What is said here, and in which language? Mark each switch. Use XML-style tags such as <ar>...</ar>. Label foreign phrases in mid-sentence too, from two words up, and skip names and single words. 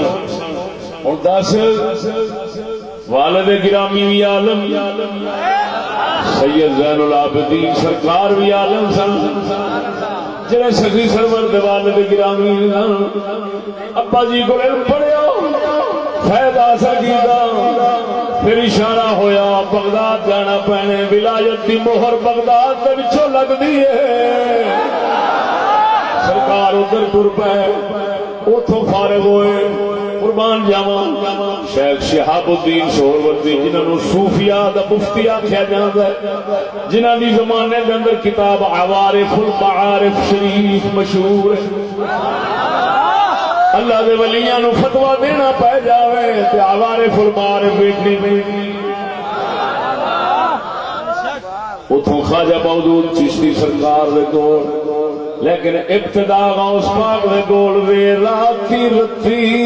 <pa>ہوں دس والد گرامی بھی عالم، سید زین العابدین سرکار بھی عالم سن، جڑے سخی سرور دے والد گرامی ابا جی کو علم پڑھیا فائدہ حاصل کیتا، پھر اشارہ ہویا بغداد جانا پینے، ولایت دی مہر بغداد دے وچوں لگدی ہے، سرکار ادھر ٹر پے، اتوں فارغ ہوئے، قربان جاواں شیخ شہاب الدین سہروردی جنہاں نوں صوفیاء دا مفتی آکھیا جاندا ہے، جنہاں دی زمانے دے اندر کتاب عوارف المعارف شریف مشہور ہے، اللہ دے ولیاں نوں فتوی دینا پے جاوے تے عوارف المعارف ویکھنی پئی۔ اتوں خواجہ مودود چشتی سرکار دے کول، لیکن ابتدا غوث پاک دے کول وے راتی رتی</pa>